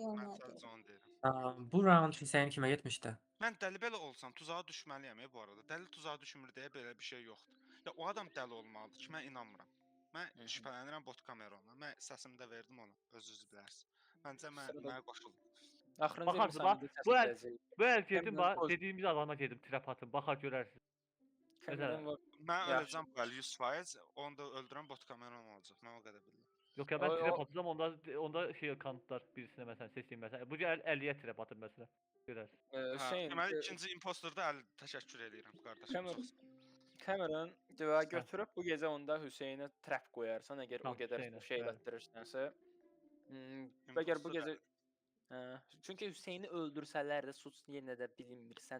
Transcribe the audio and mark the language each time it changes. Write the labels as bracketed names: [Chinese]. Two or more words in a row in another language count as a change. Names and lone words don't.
[Azerbaijani] Mən sadəcə onu deyirəm. bu round Hüseyn kimə getmişdi? Mən dəli belə olsam tuzağa düşməliyəm bu arada. Dəli tuzağa düşmür deyə belə bir şey yoxdur. Ya o adam dəli olmalıdır ki, mən inanmıram. Mən şübhələnirəm bot Camerondan. Mən səsimi də verdim ona, özünüz bilərsiniz. Məncə mənə qoşulun. [Turkish] Bakarsın bak. Bu el girdim bak dediğimiz adama girdim trap atın. [Azerbaijani] Bakar görərsiniz. Mən öləcəm bu el 100%. Onu da öldürən bot Cameron olacaq. Mən o qədər bilirəm. [Turkish] Yok ya ben trap atacağım onda şey kanıtlar birisine mesela seçeyim mesela. [Azerbaijani] Bu el 50'ye trap atın mesela. Görərsiniz. Deməli ikinci impostorda təşəkkür edirəm qardaşım. Cameron dəvə götürüb bu gecə onda Hüseynə trap qoyarsan, əgər o qədər şey elətdirirsənsə. Əgər bu gecə çünki Hüseyni öldürsələr də suç yenə də bilinmirsən